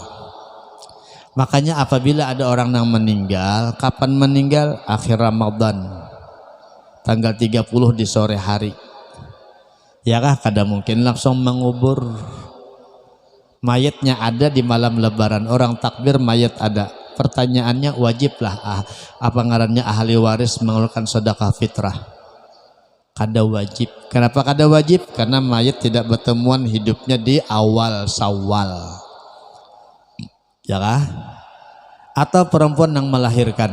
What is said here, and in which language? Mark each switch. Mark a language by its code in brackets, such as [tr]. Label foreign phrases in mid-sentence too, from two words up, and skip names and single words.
[id] Makanya apabila ada orang yang meninggal, kapan meninggal? Akhir Ramadan, tanggal 30 di sore hari. Ya kah? Kada mungkin langsung mengubur. Mayatnya ada di malam lebaran, orang takbir mayat ada. Pertanyaannya wajiblah apa ngarannya ahli waris mengeluarkan sedekah fitrah? Kada wajib. Kenapa kada wajib? Karena mayat tidak bertemuan hidupnya di awal Syawal. Ya kah? Atau perempuan yang melahirkan.